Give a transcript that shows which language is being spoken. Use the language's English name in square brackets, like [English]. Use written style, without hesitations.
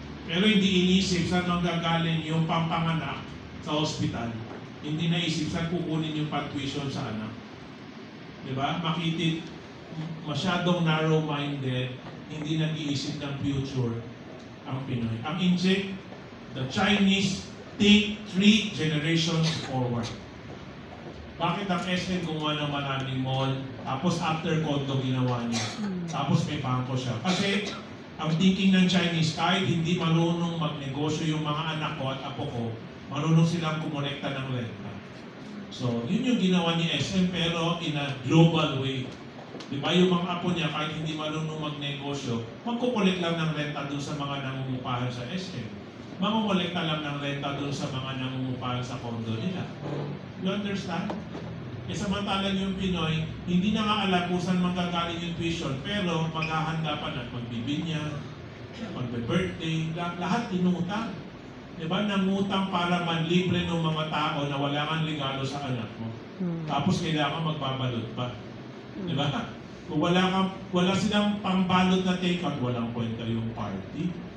[Filipino] Pero hindi inisip saan nang gagaling yung pampanganak sa ospital. Hindi naisip saan kukunin yung tuition sa anak. Diba? Makitid, masyadong narrow-minded, hindi nag-iisip ng future ang Pinoy. [English] Ang inject, the Chinese think 3 generations forward. [Filipino] Bakit ang SM gumawa ng maraming mall, tapos after condo ginawa niya, tapos may bangko siya? Kasi ang thinking ng Chinese, kahit hindi marunong magnegosyo yung mga anak ko at apo ko, marunong silang kumolekta ng renta. So, yun yung ginawa ni SM pero [English] in a global way. [Filipino] Di ba yung mga apo niya, kahit hindi marunong magnegosyo, magkukolek lang ng renta dun sa mga nangungupahan sa SM. Mangungolekta lang ng renta dun sa mga nangungupahan sa condo nila. [English] You understand? [Filipino] Samantalang yung Pinoy, hindi na nga alam kung saan manggagaling yung tuition, pero maghahanda pa na magbibinyag, magbe-birthday, lahat inutang. Diba? Nangutang para manlibre ng mga tao na wala kang regalo sa anak mo. Tapos kailangan magbabalot pa. Diba? Kung wala silang pambalot na take-out, walang kwenta yung party.